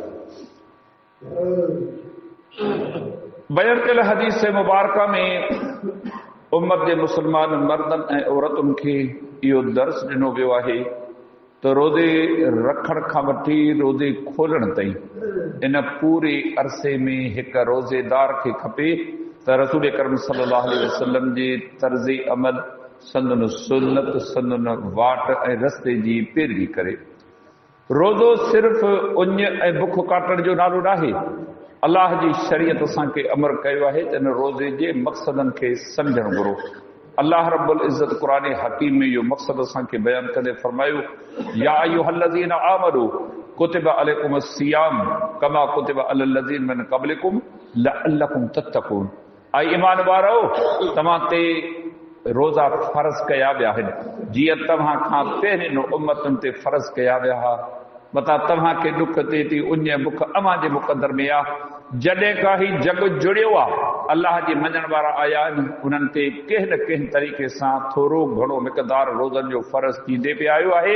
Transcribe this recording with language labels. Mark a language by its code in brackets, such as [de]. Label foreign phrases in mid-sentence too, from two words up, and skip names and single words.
[sd] बयान कयल हदीस मुबारका में उम्मत जे मुस्लमान मर्दनि ऐं औरतुनि खे इहो दर्स ॾिनो वियो आहे त रोज़े रखण खां वठी रोज़े खोलण ताईं इन पूरे अरसे में हिक रोज़ेदार खे खपे त रसूल करम [ar] صلى الله عليه وسلم [sd] जे तर्ज़ अमल, संदन सुन्नत, संदन वाट ऐं रस्ते जी पैरवी करे। रोज़ो सिर्फ़ उञ ऐं बुख काटण जो नालो नाहे। अल्लाह जी शरीयत असांखे अमर कयो आहे त इन रोज़े जे मक़सदनि खे सम्झणु घुरो। अल्लाह [ar] رب العزة [sd] क़ुरान हकीम में इहो मक़सद असांखे बयान कंदे फरमायो, [ar] يا أيها الذين آمنوا كتب عليكم الصيام كما كتب على الذين من قبلكم لعلكم تتقون. [sd] ऐं ईमान वारो, तव्हां ते रोज़ा फ़र्ज़ कया विया आहिनि जीअं तव्हां खां पहिरियों उम्मतुनि ते फ़र्ज़ कया विया हुआ। मता तव्हां खे ॾुख थिए थी, उञ बुख अव्हां जे मुक़दर में आहे। जॾहिं का ही जग जुड़ियो आहे, अल्लाह जे मञण वारा आया आहिनि, उन्हनि ते कंहिं न कंहिं तरीक़े सां थोरो घणो मिक़दार रोज़नि जो फ़र्ज़ थींदे पियो आयो आहे।